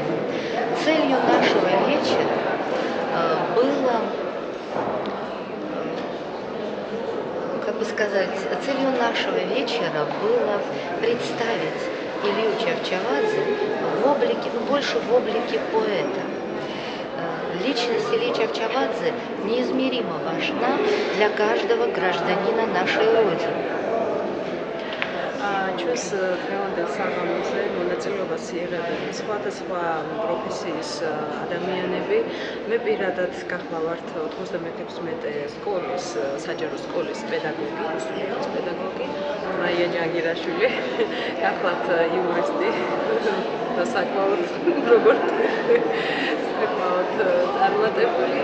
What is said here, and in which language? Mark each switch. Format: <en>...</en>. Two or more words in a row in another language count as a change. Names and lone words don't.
<ru>Целью нашего вечера было, целью нашего вечера было представить Илью Чавчавадзе больше в облике поэта. Личность Ильи Чавчавадзе неизмеримо важна для каждого гражданина нашей Родины.</ru> <ka>ჩვენს დღევანდელ საღამოზე მონაწილეობას იღებენ სხვადასხვა პროფესიის ადამიანები. მე პირადად გახლავართ 96 სკოლის, საჯარო სკოლის პედაგოგი, რუსული ენის პედაგოგი, მაია ჯანგირაშვილი, გახლავთ იურისტი და საკმაოდ წარმატებული.</ka>